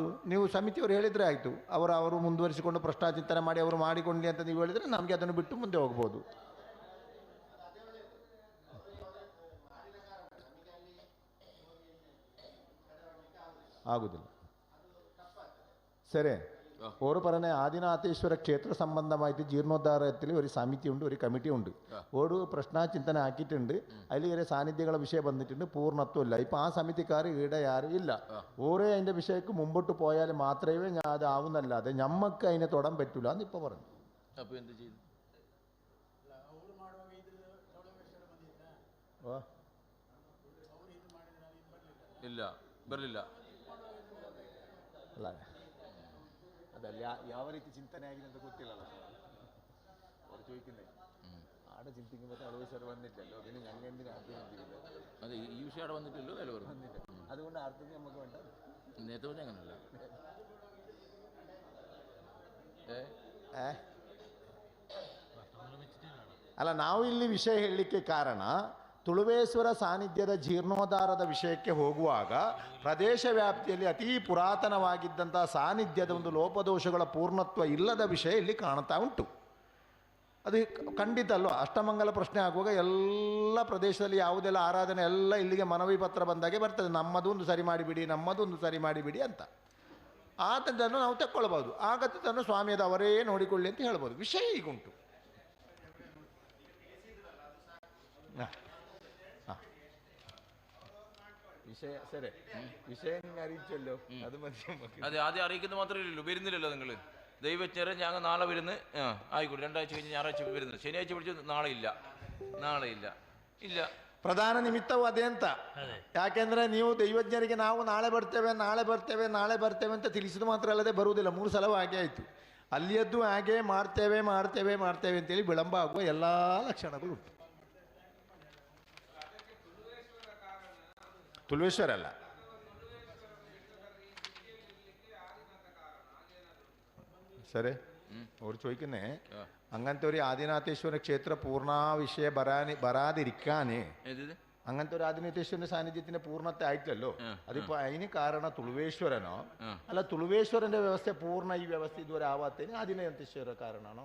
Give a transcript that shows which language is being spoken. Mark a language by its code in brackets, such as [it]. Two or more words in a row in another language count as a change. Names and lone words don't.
[kn] ನೀವು ಸಮಿತಿಯವರು ಹೇಳಿದರೆ ಆಯಿತು, ಅವರು ಮುಂದುವರಿಸಿಕೊಂಡು ಪ್ರಶ್ನಾಚಿಂತನೆ ಮಾಡಿ ಅವರು ಮಾಡಿಕೊಳ್ಳಿ ಅಂತ ನೀವು ಹೇಳಿದರೆ ನಮಗೆ ಅದನ್ನು ಬಿಟ್ಟು ಮುಂದೆ ಹೋಗ್ಬೋದು. ಆಗುವುದಿಲ್ಲ. ಸರಿ, [ml] ഒരു പറഞ്ഞ ആദിനാഥേശ്വര ക്ഷേത്ര സംബന്ധമായിട്ട് ജീർണോദ്ധാരത്തിൽ ഒരു സമിതി ഉണ്ട്, ഒരു കമ്മിറ്റി ഉണ്ട്. ഒരു പ്രശ്നചിന്തന ആക്കിയിട്ടുണ്ട്. അതിൽ ഒരു സാന്നിധ്യങ്ങളെ വിഷയം വന്നിട്ടുണ്ട്, പൂർണ്ണത്വമില്ല. ഇപ്പം ആ സമിതിക്കാർ ഈടെ ആരും ഇല്ല. ഓരോ അതിൻ്റെ വിഷയക്ക് മുമ്പോട്ട് പോയാൽ മാത്രമേ ഞാൻ അത് ആവുന്നല്ലാതെ ഞമ്മക്ക് അതിനെ തൊടാൻ പറ്റൂല എന്ന് ഇപ്പോൾ പറഞ്ഞു. അപ്പോൾ എന്ത് ചെയ്തു? ഇല്ല, [kn] ಬರಲಿಲ್ಲ. ಅಲ್ಲ, ಅದಲ್ಲ ಯಾವ ರೀತಿ ಚಿಂತನೆ ಆಗಿದೆ ಅಂತ ಗೊತ್ತಿಲ್ಲಲ್ಲ ಅವರು ചോദിക്കുന്നേ. [ml] ആടെ ചിന്തിക്കുമ്പോൾ അളവേശ്വർ വന്നിട്ടല്ലോ, പിന്നെ ഞങ്ങൾ എന്തിനാ അതെ ഈ വിഷയം അവിടെ വന്നിട്ടില്ലോ, അല്ല വന്നിട്ട്. അതുകൊണ്ട് ആർക്കും നമുക്ക് വേണ്ട. നേരത്തെ പറഞ്ഞാൽ അങ്ങനല്ല. [kn] ಅಲ್ಲ, ನಾವು ಇಲ್ಲಿ ವಿಷಯ ಹೇಳಲಿಕ್ಕೆ ಕಾರಣ ತುಳುವೇಶ್ವರ ಸಾನ್ನಿಧ್ಯದ ಜೀರ್ಣೋದ್ಧಾರದ ವಿಷಯಕ್ಕೆ ಹೋಗುವಾಗ ಪ್ರದೇಶ ವ್ಯಾಪ್ತಿಯಲ್ಲಿ ಅತೀ ಪುರಾತನವಾಗಿದ್ದಂಥ ಸಾನ್ನಿಧ್ಯದ ಒಂದು ಲೋಪದೋಷಗಳ ಪೂರ್ಣತ್ವ ಇಲ್ಲದ ವಿಷಯ ಇಲ್ಲಿ ಕಾಣ್ತಾ ಉಂಟು. ಅದು ಖಂಡಿತ ಅಲ್ವ. ಅಷ್ಟಮಂಗಲ ಪ್ರಶ್ನೆ ಆಗುವಾಗ ಎಲ್ಲ ಪ್ರದೇಶದಲ್ಲಿ ಯಾವುದೆಲ್ಲ ಆರಾಧನೆ ಎಲ್ಲ ಇಲ್ಲಿಗೆ ಮನವಿ ಪತ್ರ ಬಂದಾಗೆ ಬರ್ತದೆ, ನಮ್ಮದೊಂದು ಸರಿ ಮಾಡಿಬಿಡಿ, ನಮ್ಮದೊಂದು ಸರಿ ಮಾಡಿಬಿಡಿ ಅಂತ. ಆತದ್ದನ್ನು ನಾವು ತಕ್ಕೊಳ್ಬೋದು. ಆಗತ್ತದನ್ನು ಸ್ವಾಮಿಯದ ಅವರೇ ನೋಡಿಕೊಳ್ಳಿ ಅಂತ ಹೇಳ್ಬೋದು. ವಿಷಯ ಈಗುಂಟು. [ml] വിഷയ സരി വിഷയം നിങ്ങൾ അറിയിച്ചല്ലോ, അത് മതി. അതെ, ആദ്യം അറിയിക്കുന്നത് മാത്രമേ ഉള്ളൂ. വരുന്നില്ലല്ലോ നിങ്ങൾ. ദൈവജ്ഞരെ ഞങ്ങൾ നാളെ വരുന്നു, ആയിക്കോട്ടെ, 2 ആഴ്ച കഴിഞ്ഞ് ഞായറാഴ്ച വരുന്നത്, ശനിയാഴ്ച വിളിച്ച് നാളെ ഇല്ല. [kn] ಪ್ರಧಾನ ನಿಮಿತ್ತವು ಅದೇ ಅಂತ. ಯಾಕೆಂದ್ರೆ ನೀವು ದೈವಜ್ಞರಿಗೆ ನಾವು ನಾಳೆ ಬರ್ತೇವೆ ಅಂತ ತಿಳಿಸಿದ ಮಾತ್ರ ಅಲ್ಲದೆ ಬರುವುದಿಲ್ಲ. 3 ಸಲ ಹಾಗೆ ಆಯಿತು. ಅಲ್ಲಿಯದ್ದು ಹಾಗೆ ಮಾಡ್ತೇವೆ ಅಂತೇಳಿ ವಿಳಂಬ ಆಗುವ ಎಲ್ಲ ಲಕ್ಷಣಗಳು ಉಂಟು. ತುಳುವೇಶ್ವರ ಅಲ್ಲ, ಸರಿ. [ml] ಅವ್ರು ചോദിക്കുന്നേ, അങ്ങനത്തെ ഒരു ആദിനാഥേശ്വര ക്ഷേത്ര പൂർണ്ണ വിഷയ വരാതിരിക്കാനേ, അങ്ങനത്തെ ഒരു ആദിനാഥേശ്വരന്റെ സാന്നിധ്യത്തിന്റെ പൂർണ്ണത്തെ ആയിട്ടല്ലോ. അതിപ്പോ അതിന് കാരണം തുളുവേശ്വരനോ അല്ല, തുളുവേശ്വരന്റെ വ്യവസ്ഥ പൂർണ്ണ ഈ വ്യവസ്ഥ ഇതുവരെ ആവാത്തതിന് ആദിനാഥേശ്വര കാരണമാണോ?